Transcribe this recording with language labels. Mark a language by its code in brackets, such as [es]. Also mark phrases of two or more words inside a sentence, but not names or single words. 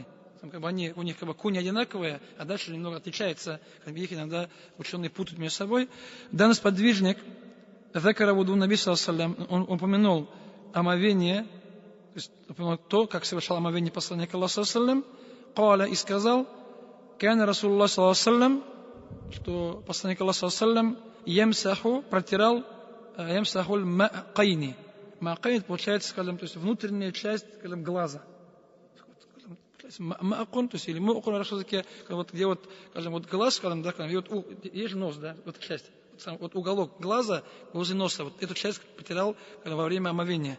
[ru] Там, как бы у них как бы куни одинаковые, а дальше немного отличается. Их иногда ученые путают между собой. Данный сподвижник, он упомянул омовение, то есть упомянул то, как совершал омовение посланника Аллаха Каля и сказал, [ar] كان رسول الله صلى الله, [ru] что посланник Аллаха [ar] يمسح протирал يمسح الماقين. [ru] Ма'кайн получается, скажем, то есть внутренняя часть, скажем, глаза. Ма'кун, то есть или му'кун на русском языке, вот, где вот, скажем, вот глаз, скажем, да, и вот есть нос, да, вот эта часть, вот уголок глаза возле носа, вот эту часть протирал во время омовения.